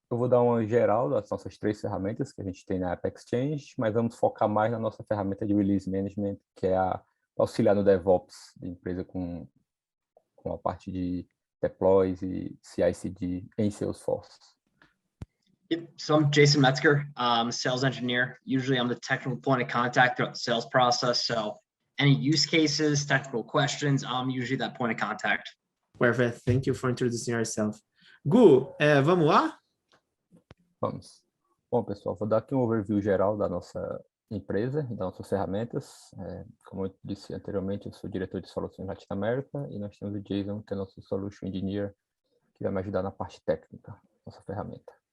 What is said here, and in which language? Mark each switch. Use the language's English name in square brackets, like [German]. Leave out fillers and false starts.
[Portuguese] Eu vou dar uma geral das nossas 3 ferramentas que a gente tem na App Exchange, mas vamos focar mais na nossa ferramenta de Release Management, que é auxiliar no DevOps de empresa com a parte de deploys e CI/CD em Salesforce. [English] So I'm Jason Metzger, I'm a sales engineer. Usually I'm the technical point of contact throughout the sales process. So any use cases, technical questions, I'm usually that point of contact. Perfect. Thank you for introducing yourself. [Portuguese] Gu, vamos lá? Vamos. Bom, pessoal, vou dar aqui um overview geral da nossa empresa e das nossas ferramentas. Como eu disse anteriormente, eu sou diretor de soluções Latinoamérica e nós temos o Jason, que é nosso Solution Engineer, que vai me ajudar na parte técnica, nossa ferramenta.